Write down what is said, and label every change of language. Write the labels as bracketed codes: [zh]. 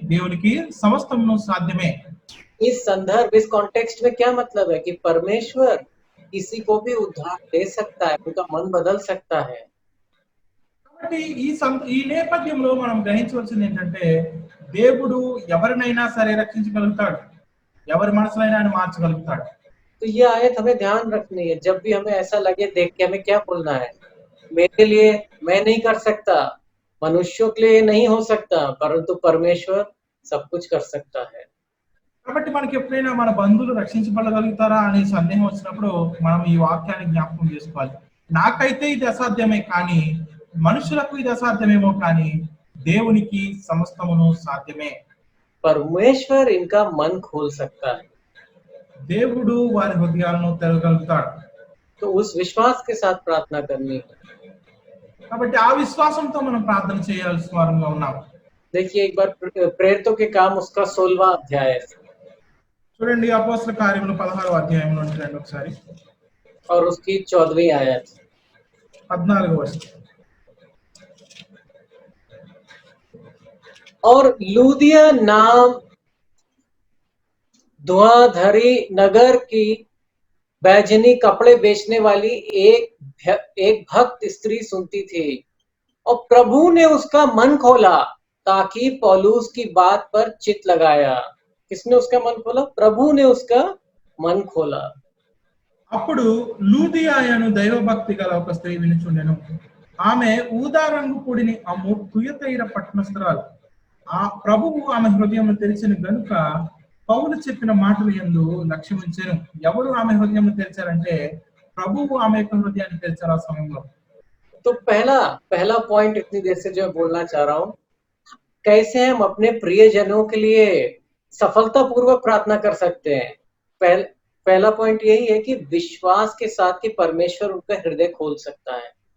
[te] దేవునికి సమస్తము సాధ్యమే. [hi] इस संदर्भ, इस कॉन्टेक्स्ट में क्या मतलब है कि परमेश्वर किसी को भी उद्धार दे सकता है, उनका मन बदल सकता है। [te] కాబట్టి ఈ నేపథ్యంలో మనం గ్రహించవలసింది ఏంటంటే దేవుడు ఎవరినైనా సరే రక్షించగలుగుతాడు, ఎవరి మనసులైనా ఆయన మార్చగలుగుతాడు. [hi] तो ये आयत हमें ध्यान रखनी है। जब भी हमें ऐसा लगे देख के हमें क्या बोलना है, मेरे लिए मैं नहीं कर सकता, मनुष्यों के लिए ये नहीं हो सकता, परंतु परमेश्वर सब कुछ कर सकता है। [te] కాబట్టి మనకి ఎప్పుడైనా మన బంధువులు రక్షించబడగలుగుతారా అనే సందేహం వచ్చినప్పుడు మనం ఈ వాక్యాన్ని జ్ఞాపకం చేసుకోవాలి. నాకైతే ఇది అసాధ్యమే, కానీ మనుషులకు ఇది అసాధ్యమేమో, కానీ దేవునికి సమస్తమును సాధ్యమే. [hi] परमेश्वर इनका मन खोल सकता है। [te] దేవుడు వారి హృదయాలను తెరవగలుగుతాడు. [hi] तो उस विश्वास के साथ प्रार्थना करनी है। [te] కాబట్టి ఆ విశ్వాసంతో మనం ప్రార్థన చేయాల్సిన వారంగా ఉన్నాం. [hi] देखिए एक बार प्रेरितों के काम उसका 16वां अध्याय है [te] చూడండి అపోస్తల కార్యములు 16వ అధ్యాయంలో చూడండి ఒకసారి, [hi] और उसकी 14वीं आयत। [te] 14వ వచనం. [hi] और लूदिया नाम धुआंधारी नगर की बैजनी कपड़े बेचने वाली एक भक्त स्त्री सुनती थी, और प्रभु ने उसका मन खोला ताकि पौलुस की बात पर चित लगाया। किसने उसका मन खोला? प्रभु ने उसका मन खोला। [te] అప్పుడు లూదియాయను దైవభక్తి గల ఒక స్త్రీ వినుచుండెను. ఆమె ఊదా రంగు పొడిని అమ్ము తుయతైర పట్టణస్థురాలు. ఆ ప్రభువు ఆమె హృదయం తెరిచిన గనుక పౌలు చెప్పిన మాటలు యందు లక్ష్యముంచెను. ఎవరు ఆమె హృదయం తెరిచారంటే ప్రభువు ఆమె యొక్క హృదయాన్ని తెరిచారు ఆ సమయంలో. [hi] तो पहला पॉइंट इतनी देर से जो मैं बोलना चाह रहा हूं, कैसे हम अपने प्रियजनों के लिए सफलतापूर्वक प्रार्थना कर सकते हैं। पहला पॉइंट यही है कि विश्वास के साथ कि परमेश्वर उनका हृदय खोल सकता है।